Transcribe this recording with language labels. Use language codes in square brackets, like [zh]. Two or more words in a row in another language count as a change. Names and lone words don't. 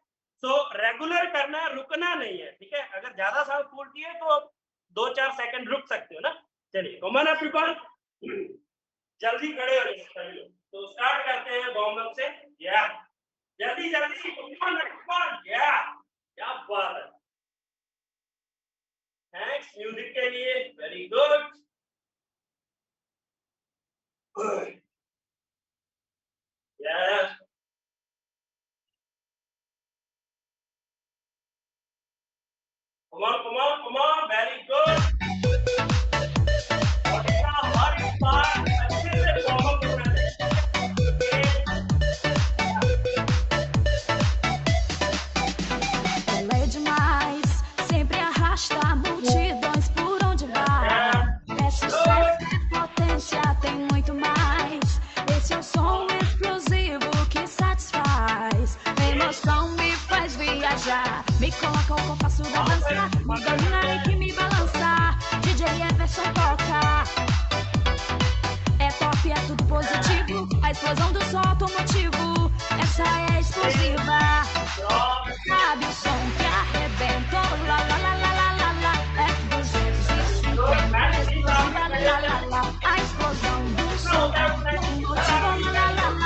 [hi] सो रेगुलर करना है, रुकना नहीं है, ठीक है। अगर ज्यादा सांस फूलती है तो आप 2-4 सेकंड रुक सकते हो ना। चलिए [en] कॉमन एवरीवन, [hi] जल्दी खड़े हो जाइए। तो स्टार्ट करते हैं [en] वार्म अप [hi] से। या जल्दी जल्दी, या क्या बात है, [en] थैंक्स म्यूजिक [hi] के लिए, [en] very good. Yes. Come on, very good. [hi] हर बार अच्छे से [en] वार्म अप [hi] करना है। [pt] Ela é demais, sempre arrasta multidões por onde vai. É sucesso, é potência, tem muito mais. Esse é o som explosivo que satisfaz. A emoção me faz viajar, me coloca o compasso da dança, me domina e que me balança. DJ Everson toca. É top, é tudo positivo. A explosão do som automotivo, essa é explosiva. Sabe o som que arrebentou? La la la la la la la. F250 explosiva, la la la. A explosão do som automotivo, la la la.